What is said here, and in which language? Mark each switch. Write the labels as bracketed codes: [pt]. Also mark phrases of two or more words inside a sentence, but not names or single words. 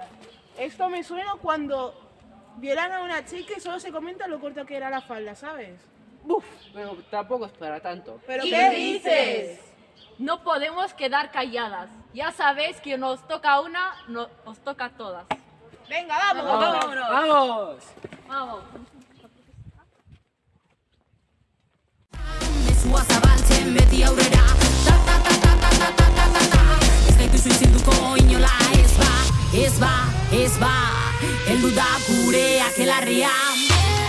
[es] Esto me suena cuando violan a una chica y solo se comenta lo corto que era la falda, ¿sabes? ¡Buf! Pero tampoco es para tanto. ¿Pero qué dices? No podemos quedar calladas. Ya sabéis que nos toca una, nos toca a todas. Venga, vamos, Vámonos. ¡Vamos! Vamos. [eu] Mezua zabaltzen beti aurrera ta ta ta ta ta ta ta ta ta ta ez gaituzu isilduko inola ez ba heldu da gure akelarria